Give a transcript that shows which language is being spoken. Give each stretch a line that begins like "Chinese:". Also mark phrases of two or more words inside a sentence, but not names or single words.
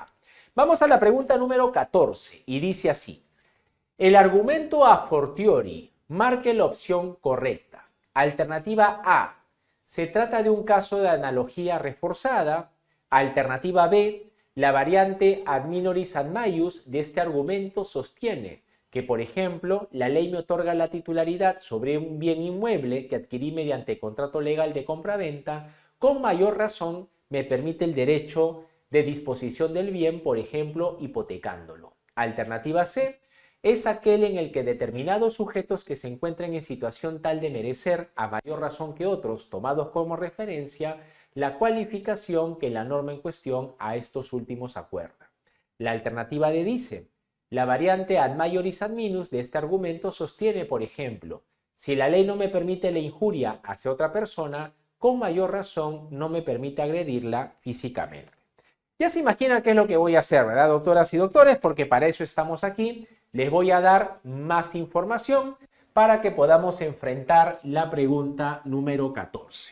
Spanish: Vamos a la pregunta número 14 y dice así. El argumento
Latin: a fortiori
Spanish: marque la opción correcta. Alternativa A. Se trata de un caso de analogía reforzada. Alternativa B. La variante
Latin: ad minoris ad maius
Spanish: de este argumento sostiene que, por ejemplo, la ley me otorga la titularidad sobre un bien inmueble que adquirí mediante contrato legal de compraventa, con mayor razón me permite el derecho de disposición del bien, por ejemplo, hipotecándolo. Alternativa C. Es aquel en el que determinados sujetos que se encuentren en situación tal de merecer, a mayor razón que otros, tomados como referencia, la cualificación que la norma en cuestión a estos últimos acuerda. La alternativa D dice, la variante
Latin: ad maioris ad minus
Spanish: de este argumento sostiene, por ejemplo, si la ley no me permite la injuria hacia otra persona, con mayor razón no me permite agredirla físicamente. Ya se imaginan qué es lo que voy a hacer, ¿verdad, doctoras y doctores? Porque para eso estamos aquí. Les voy a dar más información para que podamos enfrentar la pregunta número 14.